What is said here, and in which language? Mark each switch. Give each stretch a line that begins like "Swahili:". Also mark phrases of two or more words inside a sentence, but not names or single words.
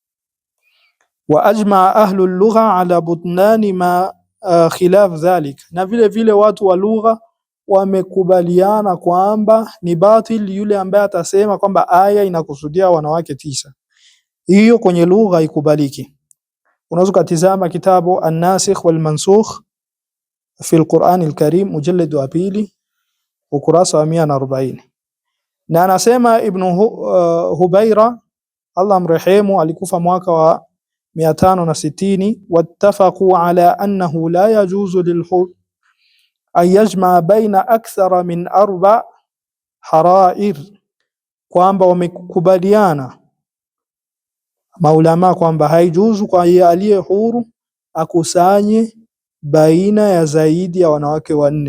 Arabic: وأجمع أهل اللغة على بطلان ما خلاف ذلك,
Swahili: na vile vile watu wa lugha wamekubaliana kwamba ni batil yule ambaye atasema kwamba aya inakusudia wanawake 9. Hiyo kwenye lugha ikubaliki. Unaweza kutizama kitabu An-Nasikh wal Mansukh fi al-Qur'an al-Karim mujallad wa 2 ukurasa wa 140. Na anasema Ibn Hubayra Allah mrehemu, alikufa mwaka wa 560,
Arabic: واتفقوا على أنه لا يجوز للحر أن يجمع بين أكثر من 4 حرائر,
Swahili: kwamba wamekubaliana maulama kwamba haijuzu kwa aliye huru akusanye baina ya zaidi ya wanawake wanne.